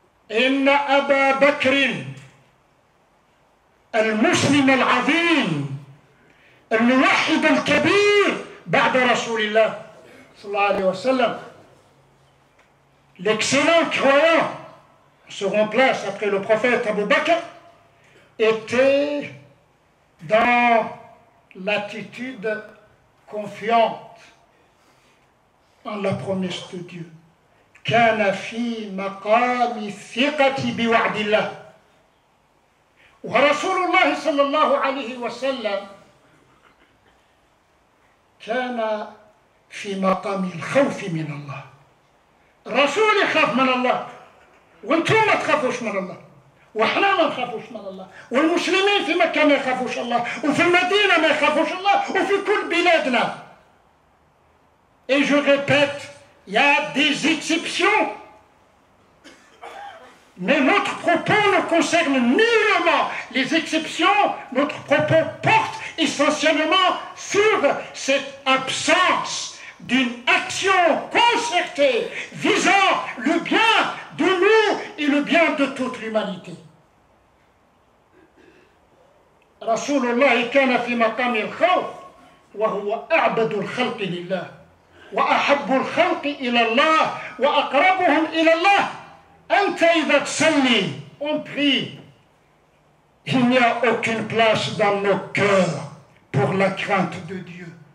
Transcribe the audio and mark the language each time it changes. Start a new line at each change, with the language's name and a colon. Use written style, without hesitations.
Arabic: إن أبا بكر المسلم العظيم الموحد الكبير بعد رسول الله صلى الله عليه وسلم,
French: l'excellent croyant se remplace après le prophète Abu Bakr, était dans l'attitude confiante en la promesse de Dieu.
Arabic: كان في مقام الثقة بوعد الله. ورسول الله صلى الله عليه وسلم كان في مقام الخوف من الله. الرسول يخاف من الله وانتم ما تخافوش من الله واحنا ما نخافوش من الله, والمسلمين في مكة ما يخافوش الله, وفي المدينة ما يخافوش الله, وفي كل بلادنا.
French: Et je répète, il y a des exceptions, mais notre propos ne concerne nullement les exceptions. Notre propos porte essentiellement sur cette absence d'une action concertée visant le bien de nous et le bien de toute l'humanité.
Arabic: رسول الله كان في مقام الخوف وهو أعبد الخلق لله وأحب الخلق إلى الله وأقربهم إلى الله. أنت إذا تصلي,
French: on prie, il n'y a aucune place dans nos cœurs pour la crainte de Dieu.